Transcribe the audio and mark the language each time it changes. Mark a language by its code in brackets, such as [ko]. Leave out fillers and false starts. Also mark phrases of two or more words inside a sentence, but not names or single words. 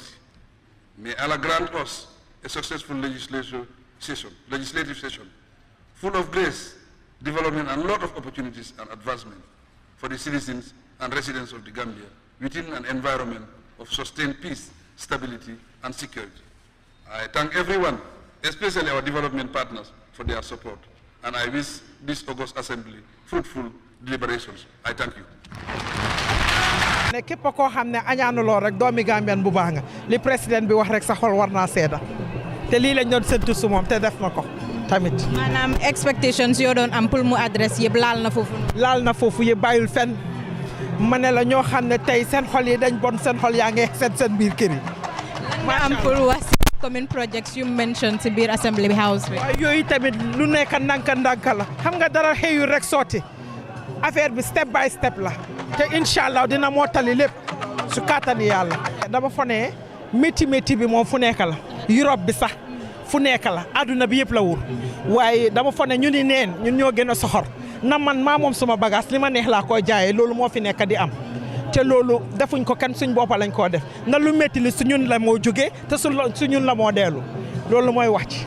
[en] May Allah grant us a successful legislative session, full of grace, development, and a lot of opportunities and advancement for the citizens and residents of the Gambia within an environment of sustained peace, stability, and security. I thank everyone, especially our development partners, for their support, and I wish this August Assembly fruitful deliberations. I thank you. [wo] ne képp koo xam ne añaanuloo rek doomi Gambien bu baax nga li président bi wax rek sa xol war naa seeda te lii lañ doon séntu su moom te def na ko tamit. maanaam expectations yoo doon am pour mu adresse yëpp laal na foofu. laal na foofu yëpp bàyyul fenn ma ne la ñoo xam ne tey seen xol yi dañ bon seen xol yaa ngi seet seen biir kër yi. ma am pour wax [en] commune projects you mentioned [wo] ci biir [en] assembly house [wo] bi. waaw yooyu tamit lu nekk ndànk la xam nga dara xëyul rek sotti affaire bi [en] step by step [wo] la. te inshallah dina mottali lépp su kattani yàlla dama fa ne métti bi moom fu nekk la Europe bi sax fu nekk la àdduna bi yëpp la wur waaye dama fa ne ñu ni neen ñun ñoo gën a soxor na man maa moom suma bagage li ma neex laa koy jaayee loolu moo fi nekk di am te loolu defuñ ko kan suñ boppa lañ koo def na lu métti li su ñun la moo jógee te su ñun la moo deelu loolu mooy wax ci.